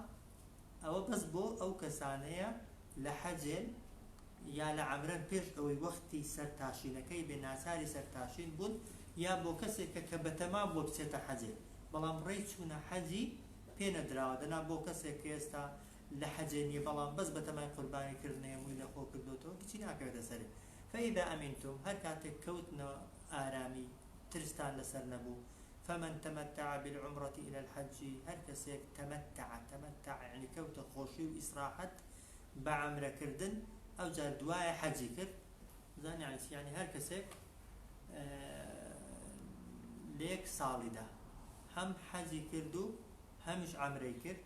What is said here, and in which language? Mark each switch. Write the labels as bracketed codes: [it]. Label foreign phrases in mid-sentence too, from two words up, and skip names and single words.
[ckb] ئەوە بەس بۆ ئەو کەسانەیە لە حەجێن یا لە عەمرەن پێش ئەوەی وەختی سەرتاشینەکەی بێ، ناچاری سەرتاشین بوون، یا بۆ کەسێکە کە بەتەما بۆ بچێتە حەجێ بەڵام ڕێی چوونە حەجی پێ نەدراوە، دەنا بۆ کەسێک کە ئێستا لە حەجێ نیە بەڵام بەس بەتەمای قوربانیکردنە هەمووی لە خۆ کردوتەوە هیچی ناکەوێتە سەرێ. [ar] فإذا أمنتم، [ckb] هەر کاتێک کەوتنەوە ئارامی ترستان لەسەر نەبوو، [ar] فمن تمتع بالعمرة إلى الحج، [ckb] هەر کەسێک تمتع يعني کەوتە خۆشی و ئیسراحەت بە عەمرەکردن، ئەو جار دوایە حەجی کرد، زانانی یعنی هەر کەسێک لێک ساڵیدا هەم حەجی کرد و هەمیش عەمرەی کرد.